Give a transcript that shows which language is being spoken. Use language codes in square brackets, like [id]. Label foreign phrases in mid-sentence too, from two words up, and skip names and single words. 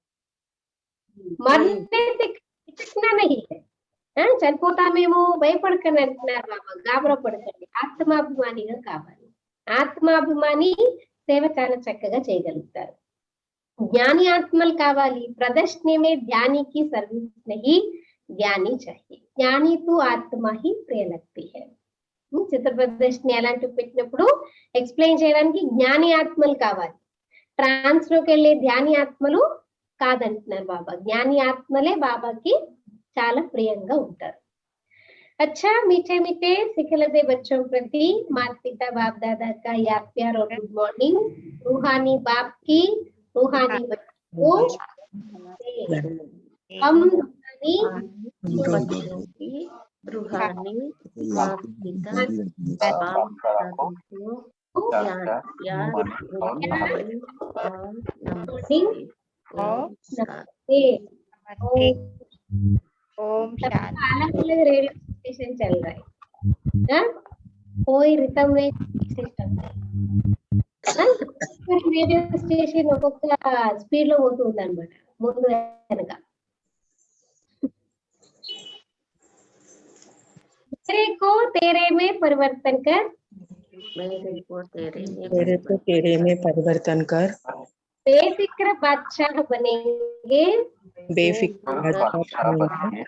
[te] చనిపోతామేమో భయపడకండి అంటున్నారు బాబా, గాబరా పడకండి, ఆత్మాభిమానిగా కావాలి. ఆత్మాభిమాని సేవ చాలా చక్కగా చేయగలుగుతారు. జ్ఞాని ఆత్మలు కావాలి. [hi] प्रदर्शन में ध्यानी की सर्विस नहीं, ज्ञानी चाहिए. ज्ञानी तो आत्मा ही प्रिय लगती है. [te] చిత్ర ప్రదర్శన అలాంటివి పెట్టినప్పుడు ఎక్స్ప్లెయిన్ చేయడానికి జ్ఞాని ఆత్మలు కావాలి, ట్రాన్స్ లోకి వెళ్ళే ధ్యాని ఆత్మలు కాదంటున్నారు బాబా. జ్ఞాని ఆత్మలే బాబాకి చాలా ప్రియంగా ఉంటారు. [hi] अच्छा मीठे मीठे सिखलते बच्चों प्रति माता पिता बाप दादा का याद प्यार और [en] good morning. [hi] रूहानी बाप की रूहानी बच्चों हम रूहानी बच्चों की रूहानी माता पिता बाप दादा को प्यार और नमस्ते। नमस्ते। ओम शांति। अलग अलग [en] radio station [hi] चल रहा है, कोई रितम में [en] system radio station [te] ఒక్కొక్క స్పీడ్ లో పోతుంది అనమాట, ముందు వెనక. [hi] मेरे को तेरे में परिवर्तन कर, मेरे को तेरे में परिवर्तन कर, बेफिक्र बादशाह बनेंगे, बेफिक्र बादशाह बनेंगे,